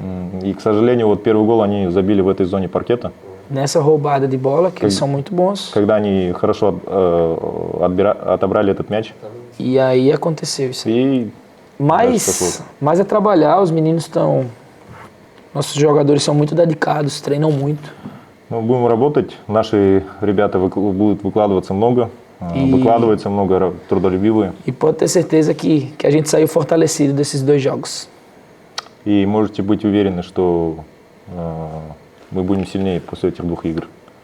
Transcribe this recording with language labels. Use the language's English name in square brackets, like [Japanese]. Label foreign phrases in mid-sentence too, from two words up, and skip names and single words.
[Russian] И, к сожалению, вот первый гол они забили в этой зоне паркета. [Portuguese] Nessa roubada de bola, que eles são muito bons. [Russian] Когда они хорошо отобрали этот мяч. [Portuguese] E aí aconteceu isso. [Russian] И [Portuguese] Mas é trabalhar, os meninos estão Nossos jogadores são muito dedicados, treinam muito. [Russian] Ну, будем работать. Наши ребята будут выкладываться много, выкладываются много, трудолюбивые. [Portuguese] E pode ter certeza que a gente saiu fortalecido desses 2 jogos. [Russian] И можете быть уверены, что мы будем сильнее после этих 2 игр.